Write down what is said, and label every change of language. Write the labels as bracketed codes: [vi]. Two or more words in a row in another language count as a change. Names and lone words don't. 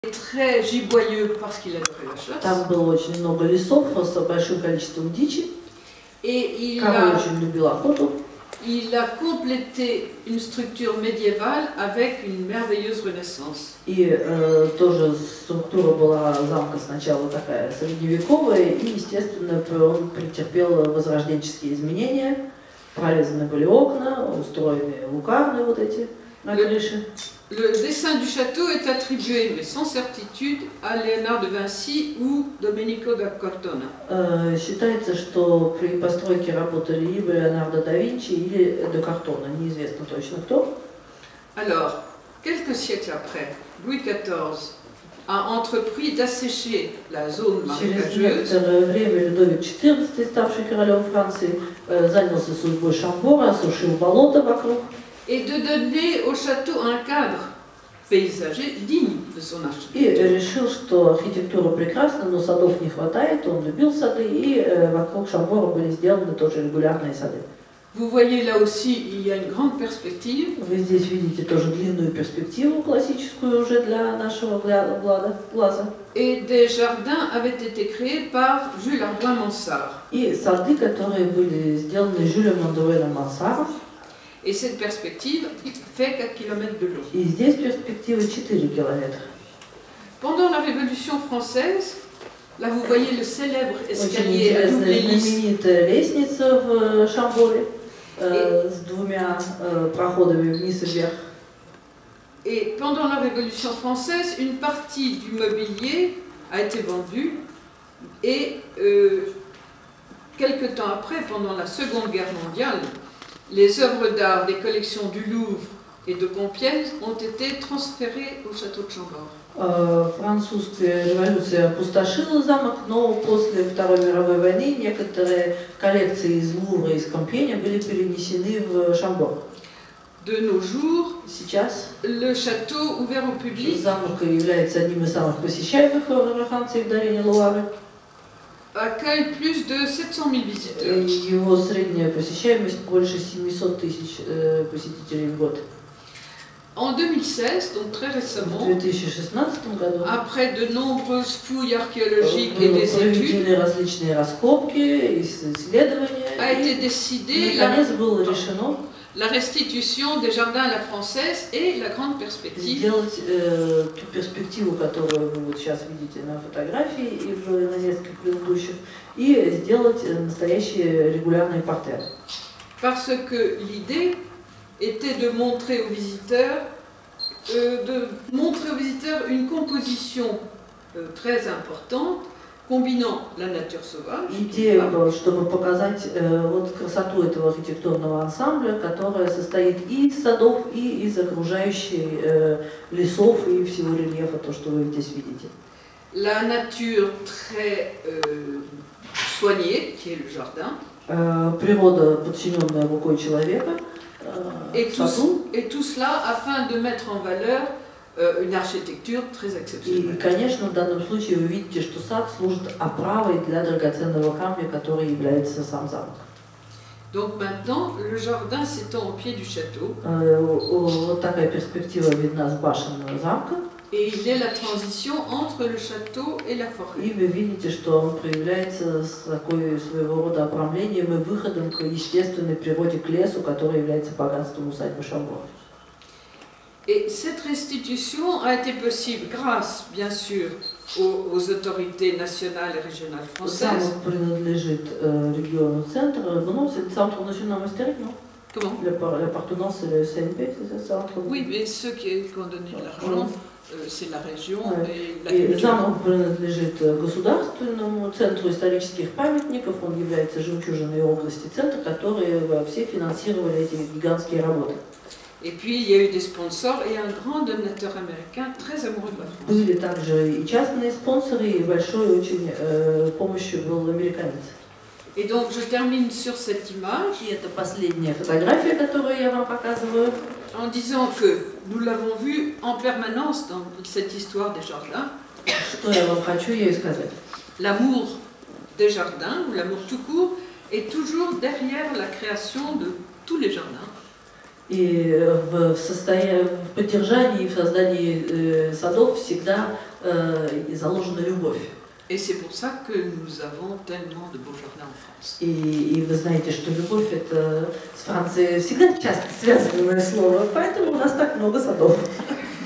[fr] très giboyeux parce qu'il adorait la chasse. [ru] Там было очень много лесов с большим количеством дичи. [fr] Et [ru] Король очень любил охоту. [fr] il a complété une structure médiévale avec une merveilleuse renaissance. [ru] И тоже структура была замка сначала такая средневековая, и, естественно, он претерпел возрожденческие изменения. Прорезаны были окна, устроены луковные вот эти на крыше. [fr] Le dessin du château est attribué, mais sans certitude, à Léonard de Vinci ou Domenico da Cortona. [ru] Считается, что при постройке работали либо Леонардо да Винчи или де Картона, неизвестно точно кто. [fr] Alors, quelques siècles après, Louis XIV a entrepris d'assécher la zone marécageuse. [ru] Через некоторое время Людовик XIV, ставший королем Франции, занялся судьбой Шамбора, осушил болото вокруг. [fr] Et de donner au château un cadre paysager digne de son architecture. [ru] И решил, что архитектура прекрасна, но садов не хватает, он любил сады, и вокруг Шамбора были сделаны тоже регулярные сады. [fr] Vous voyez là aussi, il y a une grande perspective. [ru] Вы здесь видите тоже длинную перспективу классическую уже для нашего глаза. [fr] Et des jardins avaient été créés par Jules Hardouin-Mansart. [ru] И сады, которые были сделаны Жюлем Андруэном Мансаром. [fr] Et cette perspective fait 4 km de long. [ru] И здесь перспектива 4 километра. [fr] Pendant la Révolution française, là vous voyez le célèbre escalier à double hélice. [ru] Знаменитая лестница в Шамборе с двумя проходами вниз и вверх. [fr] Et pendant la Révolution française, une partie du mobilier a été vendue et quelque temps après, pendant la Seconde Guerre mondiale, les œuvres d'art des collections du Louvre et de Compiègne ont été transférées au château de Chambord. [ru] Французская революция опустошила замок, но после Второй мировой войны некоторые коллекции из Лувра и из Компьеня были перенесены в Шамбор. [fr] De nos jours, [ru] сейчас [fr] le château ouvert au public [ru] замок является одним из самых посещаемых во Франции в долине Луары. [fr] Accueille plus de 700 000 visiteurs. [ru] Его средняя посещаемость больше 700 тысяч посетителей в год. [fr] En 2016, donc très récemment, [ru] в 2016 году, [fr] après de nombreuses fouilles archéologiques et des études, [ru] различные раскопки, исследования, [fr] a été décidé la restitution des jardins à la française et la grande perspective. [ru] Сделать ту перспективу, которую вы вот сейчас видите на фотографии и на нескольких предыдущих, и сделать настоящие регулярные портеры. [fr] Parce que l'idée était de montrer aux visiteurs, une composition très importante, combinant la nature sauvage. [ru] Идея была, чтобы показать вот красоту этого архитектурного ансамбля, которая состоит и из садов, и из окружающих лесов и всего рельефа, то, что вы здесь видите. [fr] La nature très soignée, qui est le jardin. [ru] Природа, подчиненная рукой человека. [fr] Et tout cela afin de mettre en valeur une architecture très exceptionnelle. [ru] И, конечно, в данном случае вы видите, что сад служит оправой для драгоценного камня, который является сам замок. [fr] Donc maintenant, le jardin s'étend au pied du château. [ru] Вот такая перспектива видна с башен замка. [fr] Et il est la transition entre le château et la forêt. [ru] И вы видите, что он проявляется с такой своего рода обрамлением и выходом к естественной природе, к лесу, который является богатством усадьбы Шамбор. [fr] Et cette restitution a été possible grâce, bien sûr, aux autorités nationales et régionales françaises. [ru] Замок принадлежит региону центра, но [fr] c'est le centre national historique, non? Comment? L'appartenance, c'est le CNP, c'est ça, centre? Oui, mais ceux qui ont donné de l'argent, c'est la région et la culture. culture. [ru] Замок принадлежит государственному центру исторических памятников, он является жемчужиной области центра, которые все финансировали эти гигантские работы. [fr] Et puis il y a eu des sponsors et un grand donateur américain très amoureux de la France. [ru] Были также и частные спонсоры, и большой очень помощью был американец. [fr] Et donc je termine sur cette image. [ru] И это последняя фотография, которую я вам показываю. [fr] En disant que nous l'avons vu en permanence dans cette histoire des jardins. [ru] Что я вам хочу ей сказать? [fr] L'amour des jardins, ou l'amour tout court, est toujours derrière la création de tous les jardins. [ru] И в поддержании и в создании садов всегда заложена любовь. [fr] Et c'est pour ça que nous avons tellement de beaux jardins en France. [ru] И вы знаете, что любовь это с Францией всегда часто связанное слово, поэтому у нас так много садов.